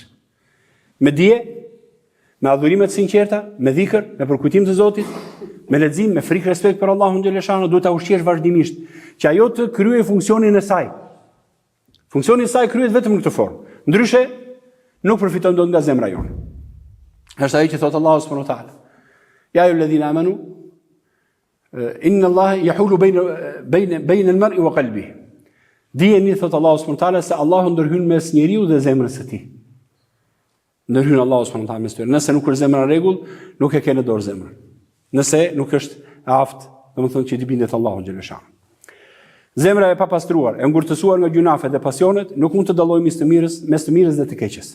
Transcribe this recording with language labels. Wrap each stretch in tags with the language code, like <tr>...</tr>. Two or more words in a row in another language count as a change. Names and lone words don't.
<sq>Me dije, me adhurime të sinqerta, me dhikr, me përkujtim të Zotit, me lexim, me frikë respekt për Allahun xhaleshano, duhet ta ushqesh vazhdimisht që ajo të kryejë funksionin e saj. Funksioni i saj kryhet vetëm në këtë formë. Ndryshe nuk përfiton dot nga zemra jonë. Është ai që thot Allahu</sq> <ar>سبحانه وتعالى يا أيها الذين آمنوا إن الله يحول بين المرء وقلبه.</ar> <sq>Dijeni thot Allahu</sq> <ar>سبحانه وتعالى</ar> <sq>se Allahu ndërhyn mes njeriu dhe zemrës së tij. Ndërhyn Allahu</sq> <ar>سبحانه وتعالى</ar> <sq>mes tyre. Nëse nuk është zemra në rregull, nuk e ke në dorë zemrën. Nëse nuk është e aftë, domethënë që i bindet Allahu xhaleshan. Zemra e papastruar, e ngurtësuar nga gjunafet dhe pasionet, nuk mund të dallojë mes të mirës dhe të keqes.</sq>